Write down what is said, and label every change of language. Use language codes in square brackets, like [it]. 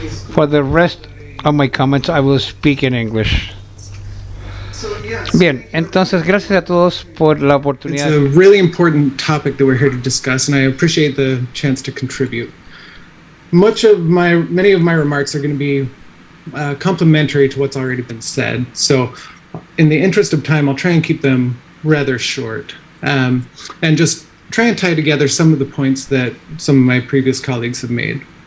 [en] For the rest of my comments, I will speak in English. [es] Bien, entonces gracias a todos por la oportunidad. [en] It's a really important topic that we're here to discuss, and I appreciate the chance to contribute. Many of my remarks are going to be complementary to what's already been said. So, in the interest of time, I'll try and keep them rather short, and just try and tie together some of the points that some of my previous colleagues have made.